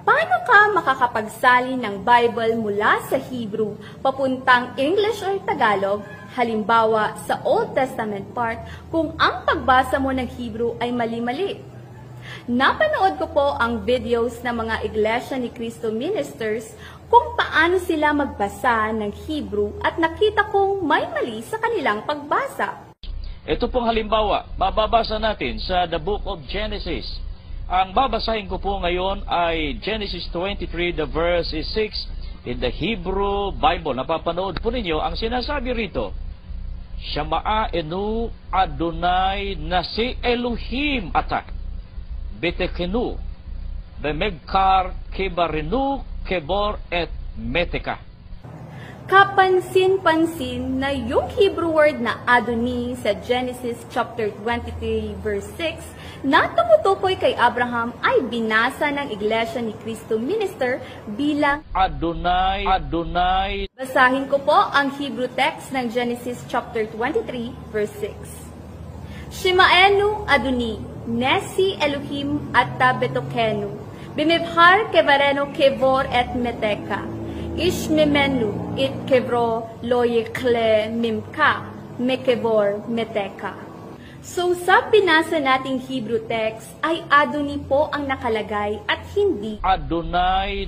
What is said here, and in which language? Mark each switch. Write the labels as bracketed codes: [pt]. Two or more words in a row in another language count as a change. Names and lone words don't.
[tl] Paano ka makakapagsalin ng Bible mula sa Hebrew papuntang [en] English or Tagalog, [tl] halimbawa sa Old Testament part, kung ang pagbasa mo ng Hebrew ay mali-mali? Napanood ko po ang videos ng mga Iglesia ni Cristo ministers kung paano sila magbasa ng Hebrew at nakita kong may mali sa kanilang pagbasa. Ito pong halimbawa, bababasa natin sa [en] the book of Genesis. [tl] Ang babasahin ko po ngayon ay Genesis 23, [en] the verse is 6 in the Hebrew Bible. [tl] Napapanood po ninyo ang sinasabi rito. [he] שמענו אדני נשיא אלהים אתה בתוכנו במבחר קברינו קבר את מתך. [tl] Kapansin-pansin na yung [en] Hebrew word [tl] na Adoni sa Genesis [en] chapter 23 verse 6 [tl] na tumutukoy kay Abraham ay binasa ng Iglesia ni Cristo minister bilang Adonai, Adonai. Basahin ko po ang [en] Hebrew text [tl] ng Genesis [en] chapter 23 verse 6. [he] שמענו אדני, נשיא אלהים אתה בתוכנו, במבחר קברינו קבר את מתך. איש ממנו את קברו לא יכלה ממך מקבר מתך. [tl] So sa binasa nating [en] Hebrew text [tl] ay Adoni po ang nakalagay at hindi Adonai.